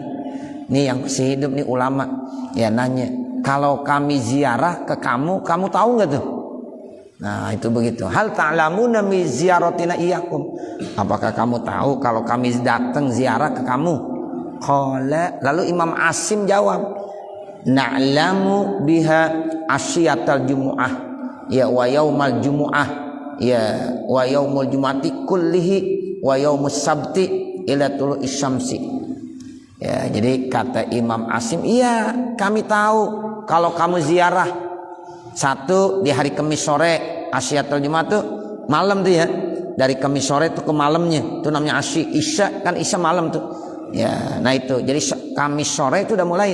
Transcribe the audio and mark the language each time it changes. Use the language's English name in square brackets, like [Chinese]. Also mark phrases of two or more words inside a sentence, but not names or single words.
[Indonesian] Nih yang masih hidup nih ulama, ya nanya, kalau kami ziarah ke kamu tahu nggak tuh? Nah, itu begitu. [Arabic] هل تعلمون بزيارتنا إياكم, [Indonesian] apakah kamu tahu kalau kami datang ziarah ke kamu? [Arabic] Qala, [Indonesian] lalu Imam Asim jawab, [Arabic] نعلم بها عشية الجمعة, ya ويوم الجمعة, ya ويوم الجمعة كله ويوم السبت إلى طلوع الشمس. [Indonesian] Ya, jadi kata Imam Asim, iya kami tahu kalau kamu ziarah satu di hari Kamis sore, asyiatul Jumat tuh malam tuh ya, dari Kamis sore tuh ke malamnya itu namanya asyi. Isya kan isya malam tuh ya. Nah itu jadi Kamis sore itu udah mulai.